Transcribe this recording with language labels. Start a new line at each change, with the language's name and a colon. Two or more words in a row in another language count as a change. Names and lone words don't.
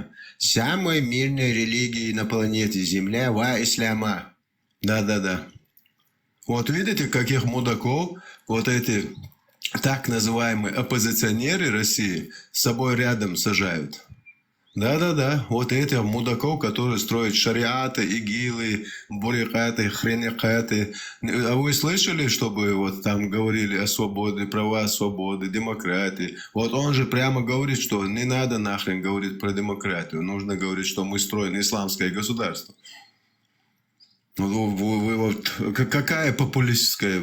Russian: Самой мирной религией на планете Земля ва исляма. Да-да-да. Вот видите, каких мудаков вот эти так называемые оппозиционеры России с собой рядом сажают. Да-да-да, вот этих мудаков, которые строят шариаты, игилы, бурикаты, хренекаты. А вы слышали, чтобы вот там говорили о свободе, права свободы, демократии? Вот он же прямо говорит, что не надо нахрен говорить про демократию. Нужно говорить, что мы строим исламское государство. Вы вот, какая популистская?